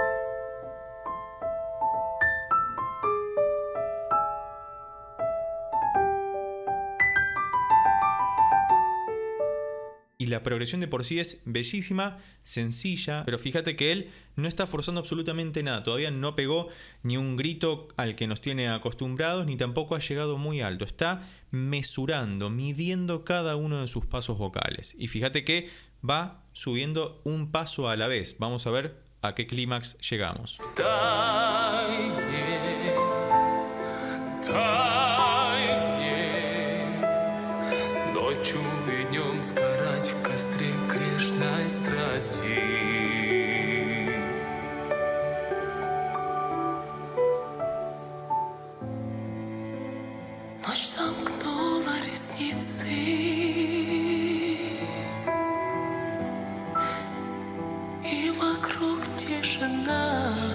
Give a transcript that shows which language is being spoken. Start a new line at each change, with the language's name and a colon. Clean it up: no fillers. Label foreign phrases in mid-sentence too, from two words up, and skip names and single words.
Spanish: Y la progresión de por sí es bellísima, sencilla, pero fíjate que él no está forzando absolutamente nada. Todavía no pegó ni un grito al que nos tiene acostumbrados, ni tampoco ha llegado muy alto. Está mesurando, midiendo cada uno de sus pasos vocales. Y fíjate que va subiendo un paso a la vez. Vamos a ver a qué clímax llegamos.
Russian: Дай мне ночью и днем сгорать в костре грешной страсти. Ночь сомкнула ресницы, и вокруг тишина.